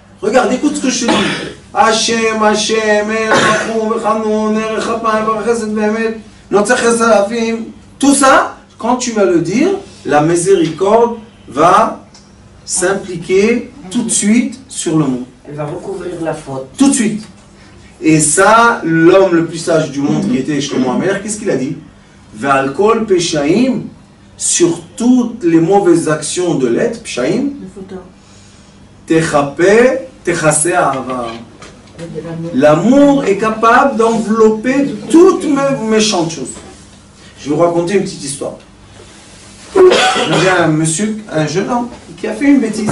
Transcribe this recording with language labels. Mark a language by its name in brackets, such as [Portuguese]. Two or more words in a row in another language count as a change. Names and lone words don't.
[French] Regarde, écoute ce que je te dis. Hachem, Hachem, tout ça, quand tu vas le dire, la miséricorde va s'impliquer tout de suite sur le monde. Elle va recouvrir la faute. Tout de suite. Et ça, l'homme le plus sage du monde qui était Shlomo HaMelech, qu'est-ce qu'il a dit? [Hebrew] ועל כל פשעים, [French] sur toutes les mauvaises actions de l'être, peshaim, [Hebrew] תכפה, תכסה אהבה. [French] L'amour est capable d'envelopper toutes mes méchantes choses. Je vais vous raconter une petite histoire. J'ai un monsieur, un jeune homme, qui a fait une bêtise.